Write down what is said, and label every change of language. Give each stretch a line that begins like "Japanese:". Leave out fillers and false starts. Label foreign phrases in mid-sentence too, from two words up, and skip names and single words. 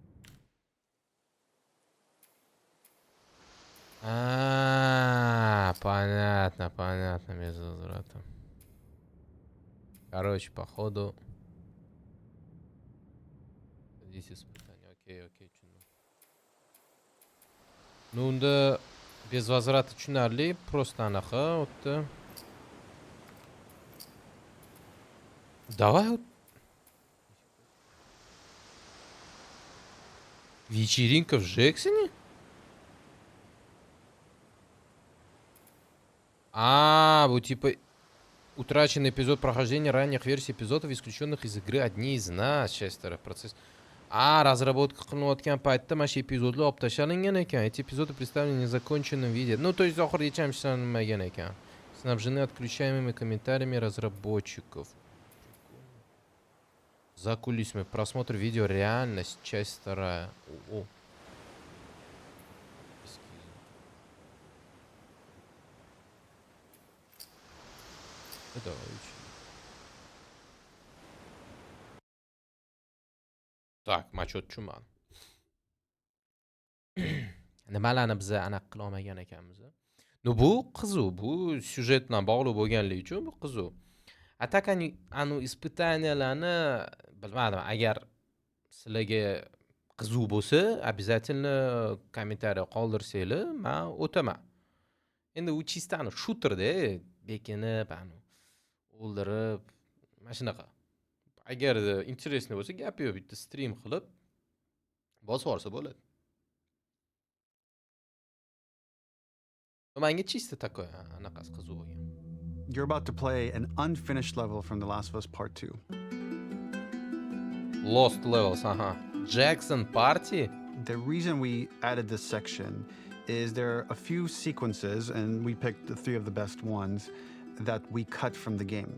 Russian: Понятно, без возврата. Короче, походу... Здесь испытание. Окей, tushundim. Ну, unda без возврата tushunarli.
Uzbek: Просто anaqa o'tdi.
Russian: Давай. Вечеринка в Джексоне? Вот типа утраченный эпизод прохождения ранних версий эпизодов, исключенных из игры одни из нас. Часть вторая. Процесс. Разработка
Uzbek: qilinayotgan paytda mana shu epizodlar olib tashlangan ekan.
Russian: Эти эпизоды представлены в незаконченном виде. Ну, то есть
Uzbek: oxirigacha ishlanmagan ekan.
Russian: Снабжены отключаемыми комментариями разработчиков. За кулисами. Просмотр видео реальность. Часть вторая. Давай учим. Так,
Uzbek: machot tushunmadim. Nimalarni biz anaqa qila olmagan ekanmiz? Ну, bu qiziq, bu syujet bilan bog'liq bo'lganligi uchun bu qiziq. Tak anu испытанияларni bilmadim, agar sizlarga qiziq bo'lsa, обязательно kommentariy qoldirsanglar, men o'taman. Endi u chista shooter-da, bekinib, o'ldirib, mana shunaqa. Agar интересный bo'lsa, gap yo'q, bitta stream qilib bosib olsa bo'ladi. Menga
Russian: чисто такой,
Uzbek: anaqasi qiziq bo'lgan.
English: You're about to play an unfinished level from The Last of Us Part 2. Lost levels, Jackson Party? The reason we added this section is there are a few sequences, and we picked the 3 of the best ones, that we cut from the game.